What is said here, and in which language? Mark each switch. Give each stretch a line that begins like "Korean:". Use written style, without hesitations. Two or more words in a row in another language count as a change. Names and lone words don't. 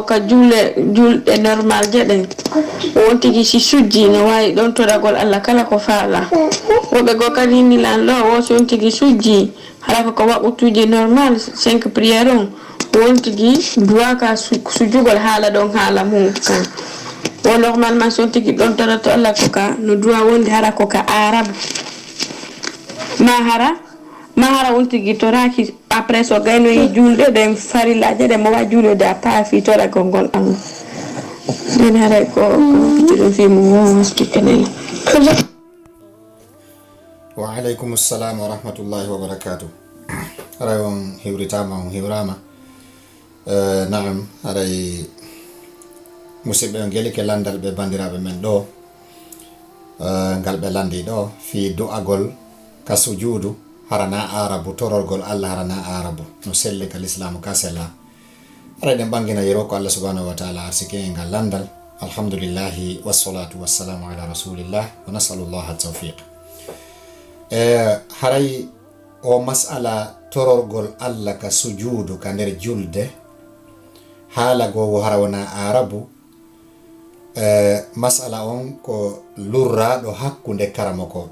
Fula: ka julɗe normal jeɗen won tigi si sujji no wawi ɗon toragol Allah kala ko faala woɓɓe go kadi ni lan ɗo wo so on tigi sujji hara ko waɓutuje normal 5 prière on won tigi duwa ka sujugol haala ɗon haala mum kan o normalement son tigi ɗon torato Allah ko ka no duwa wonde hara ko ka arabe mahara won tigi toraki après so gayno yi julde den farillaje de mo wa julde a paafi tora gongol am den hara ko ɗum fi mo hospital
Arabic: وعليكم السلام ورحمة الله وبركاته.
Fula: Rayon hiwritama on hiwrama naam aray musidɓe on geli ke landal ɓe bandiraɓe men ɗo ngal ɓe landi ɗo fi du'agol ka sujudu harana arabu tororgol Allah harana arabu no selli ka l'islamu ka sella aray ɗen ɓangina yero ko
Arabic: الله سبحانه وتعالى
Fula: arsike e ngal landal
Arabic: الحمد لله والصلاة والسلام على رسول الله ونسأل الله التوفيق.
Fula: Haray o mas'ala tororgol Allah ka sujudu ka nder julde haala go hara wona arabu mas'ala on ko lurraɗo hakkunde karamoko